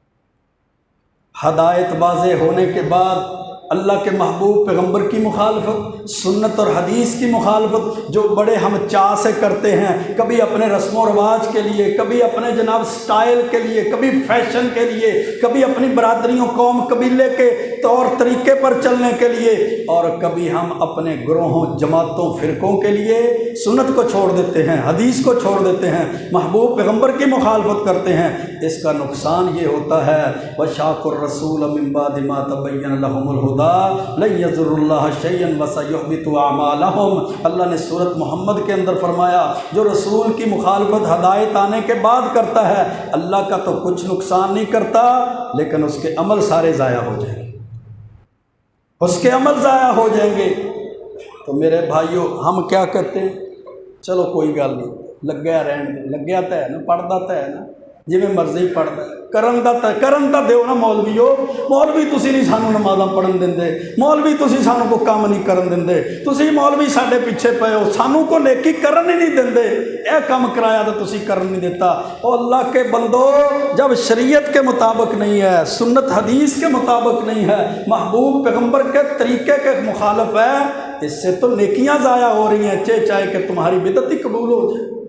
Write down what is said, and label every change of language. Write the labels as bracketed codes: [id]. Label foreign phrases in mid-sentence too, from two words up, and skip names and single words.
[ur] ہدایت واضح ہونے کے بعد اللہ کے محبوب پیغمبر کی مخالفت، سنت اور حدیث کی مخالفت جو بڑے ہم چاہ سے کرتے ہیں، کبھی اپنے رسم و رواج کے لیے، کبھی اپنے جناب سٹائل کے لیے، کبھی فیشن کے لیے، کبھی اپنی برادریوں، قوم، قبیلے کے طور طریقے پر چلنے کے لیے، اور کبھی ہم اپنے گروہوں، جماعتوں، فرقوں کے لیے سنت کو چھوڑ دیتے ہیں، حدیث کو چھوڑ دیتے ہیں، محبوب پیغمبر کی مخالفت کرتے ہیں۔ اس کا نقصان یہ ہوتا ہے [ar] وَشَاقُ الرَّسُولَ مِن بَعْدِ مَا تَبَيَّنَ لَهُمُ الْهُدَىٰ لَن يَضُرُّوا اللَّهَ شَيْئًا وَسَيُحْبِطُ أَعْمَالَهُمْ۔ [ur] اللہ نے سورۃ محمد کے اندر فرمایا جو رسول کی مخالفت ہدایت آنے کے بعد کرتا ہے، اللہ کا تو کچھ نقصان نہیں کرتا، لیکن اس کے عمل سارے ضائع ہو جائیں گے، اس کے عمل ضائع ہو جائیں گے۔ تو میرے بھائیوں، ہم کیا کہتے ہیں، [pa] چلو کوئی گل نہیں، لگیا رہن دے، لگیا تو ہے نا، پڑھتا تو ہے نا، جی میں مرضی پڑھتا ہے، کرن دا دیو نا مولویو، مولوی تسی نہیں سانو نمازاں پڑھن دیندے، مولوی تسی سانو کو کام نہیں کرن دیندے، تسی مولوی ساڈے پیچھے پئے ہو، سانو کو نیکی کرن ہی نہیں دیندے، اے کام کرایا تو تسی کرن نہیں دیتا۔ [ur] او اللہ کے بندو، جب شریعت کے مطابق نہیں ہے، سنت حدیث کے مطابق نہیں ہے، محبوب پیغمبر کے طریقے کے مخالف ہے، اس سے تو نیکیاں ضائع ہو رہی ہیں، چاہے کہ تمہاری بدعت ہی قبول ہو جائے۔